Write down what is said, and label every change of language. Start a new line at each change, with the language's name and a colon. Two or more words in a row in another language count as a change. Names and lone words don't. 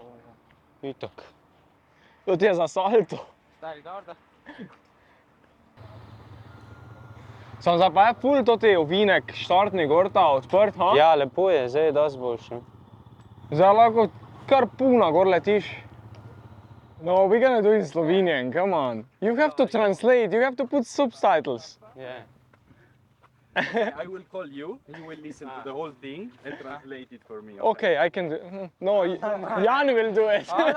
Slovenian: Itak. To ti je za salto. Stari, dobro. Sam zdaj pa je ful toti ovinek štartni gorta odprt, ha? Ja, lepo je, zdaj je dosti boljše. Zdaj lahko kar puna gor letiš.
English: No, we're gonna do it in Slovenian, come on. You have to translate, you have to put subtitles. Yeah. I will call you, you will listen to the whole thing and translate it for me. Okay, I can do it. No, Jan will do it.